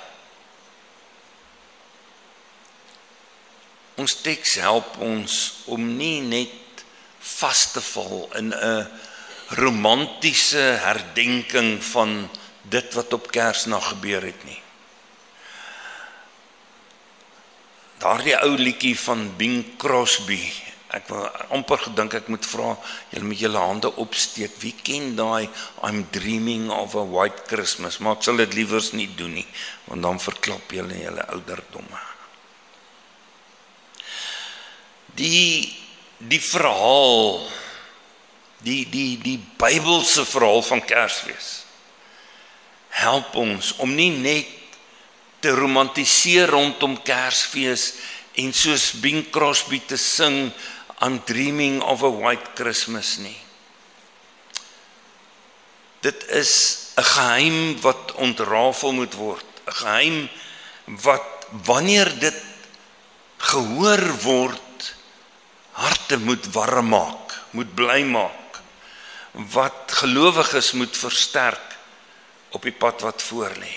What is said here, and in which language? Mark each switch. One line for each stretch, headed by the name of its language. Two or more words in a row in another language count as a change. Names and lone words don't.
Afrikaans: Ons teks help ons om nie net vas te val in 'n romantiese herdenking van dit wat op Kersnag gebeur het nie. Daardie ou liedjie van Bing Crosby, ek wou amper gedink ek moet vra, julle met julle hande opsteek, wie ken daai
English: I'm dreaming of a white Christmas,
Afrikaans: maar ek sal dit liewers nie doen nie, want dan verklap julle ouderdomme. Die verhaal, die Bybelse verhaal van Kersfees, help ons om nie net te romantiseer rondom Kersfees en soos Bing Crosby te sing,
English: I'm dreaming of a white Christmas nie.
Afrikaans: Dit is 'n geheim wat ontrafel moet word, 'n geheim wat wanneer dit gehoor word, harte moet warm maak, moet bly maak, wat gelowiges moet versterk op die pad wat voor lê.